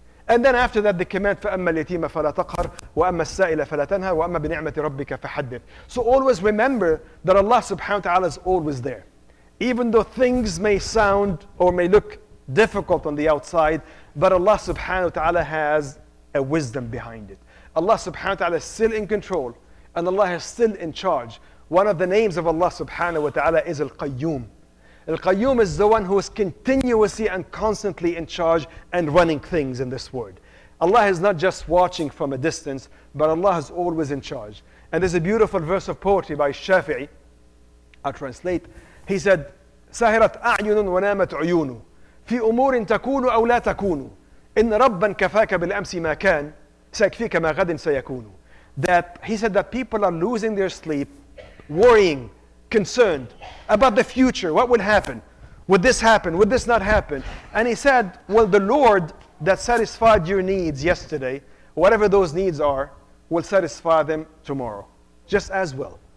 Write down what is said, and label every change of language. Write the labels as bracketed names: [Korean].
[English] And then after that the command [Arabic] فَأَمَّا الْيَتِيمَ فَلَا تَقْهَرْ وَأَمَّا السَّائِلَ فَلَا تَنْهَرْ وَأَمَّا بِنِعْمَةِ رَبِّكَ فَحَدِّثْ. [English] So always remember that Allah subhanahu wa ta'ala is always there. Even though things may sound or may look difficult on the outside, but Allah subhanahu wa ta'ala has a wisdom behind it. Allah subhanahu wa ta'ala is still in control and Allah is still in charge. One of the names of Allah subhanahu wa ta'ala is Al-Qayyum. Al-Qayyum is the one who is continuously and constantly in charge and running things in this world. Allah is not just watching from a distance, but Allah is always in charge. And there's a beautiful verse of poetry by Shafi'i. I'll translate. He said, [Arabic] سهرت أعين ونامت عيون في أمور تكون أو لا تكون إن ربا كفاك بالأمس ما كان سيكفيك ما غد سيكون. [English] That he said that people are losing their sleep, worrying, concerned about the future. What would happen? Would this happen? Would this not happen? And he said, well, the Lord that satisfied your needs yesterday, whatever those needs are, will satisfy them tomorrow, just as well.